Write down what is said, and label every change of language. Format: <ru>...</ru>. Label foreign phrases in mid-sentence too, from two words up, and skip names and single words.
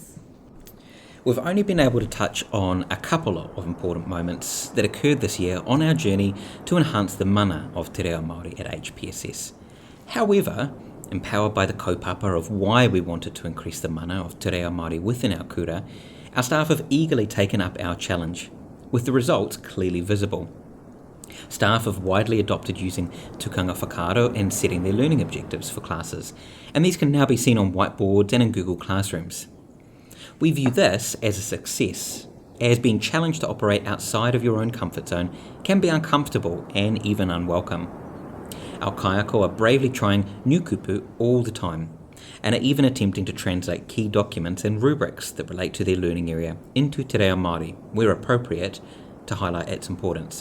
<en>We've only been able to touch on a couple of important moments that occurred this year on our journey to enhance the mana of Te Reo Māori at HPSS. However, empowered by the kaupapa of why we wanted to increase the mana of Te Reo Māori within our kura, our staff have eagerly taken up our challenge, with the results clearly visible. Staff have widely adopted using</en> <mi>tukanga whakaaro</mi> <en>and setting their learning objectives for classes, and these can now be seen on whiteboards and in Google Classrooms. We view this as a success, as being challenged to operate outside of your own comfort zone can be uncomfortable and even unwelcome. Our kayako are bravely trying new kupu all the time, and are even attempting to translate key documents and rubrics that relate to their learning area into Te Reo Māori, where appropriate, to highlight its importance.</en>